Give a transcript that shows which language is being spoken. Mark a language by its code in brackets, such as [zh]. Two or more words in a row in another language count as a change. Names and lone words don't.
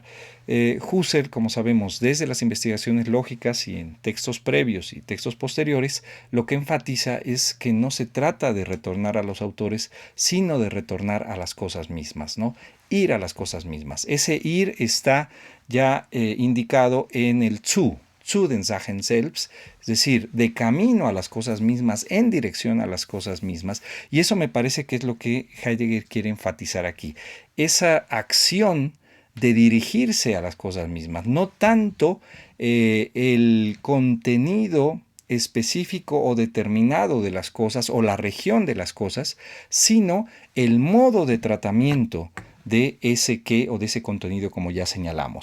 [es] Husserl, como sabemos, desde las investigaciones lógicas y en textos previos y textos posteriores, lo que enfatiza es que no se trata de retornar a los autores, sino de retornar a las cosas mismas, ¿no? Ir a las cosas mismas. Ese ir está ya indicado en el [de] zu den Sachen selbst, [es] es decir, de camino a las cosas mismas, en dirección a las cosas mismas. Y eso me parece que es lo que Heidegger quiere enfatizar aquí. Esa acción de dirigirse a las cosas mismas, no tanto el contenido específico o determinado de las cosas o la región de las cosas, sino el modo de tratamiento de ese qué o de ese contenido, como ya señalamos.